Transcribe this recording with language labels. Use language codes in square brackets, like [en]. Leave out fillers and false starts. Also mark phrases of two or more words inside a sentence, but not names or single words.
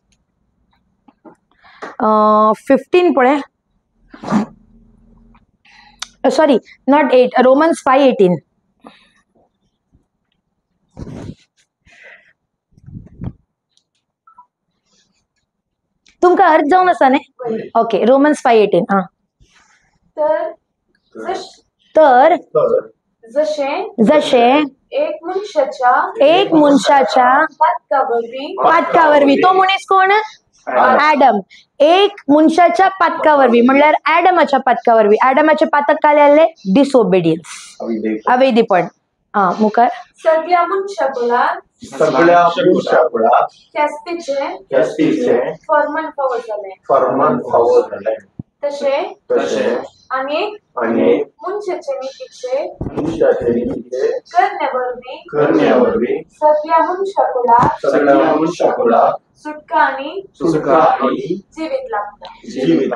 [kok] 15 पुढे [en] sorry not [kok] 8 रोमन्स 5:18 तुमका अर्थ जाऊन असा ने ओके रोमन्स 5:18 हा तर जश- तर जसे जसे एक मनुष्याच्या पातकावरवी तो मुनीस कोण ऍडम एक मनुष्याच्या पातकावरवी म्हणल्यार ऍडमाच्या पातकावरवी ऍडमाचे पातक काय आले डिसओबेडियन्स अवैधीपण हा मुखार सगळ्या मनुष्याकुला सगळ्या मनुष्याकुळा ख्यास्तीचे फर्मान फावो जाले फर्मान फावो झाले तसे तसे अनेक मनुष्याचे नीतीचे करण्यावरवी सगळ्या मनुष्याकुळा सुटका आणि जीवित लागता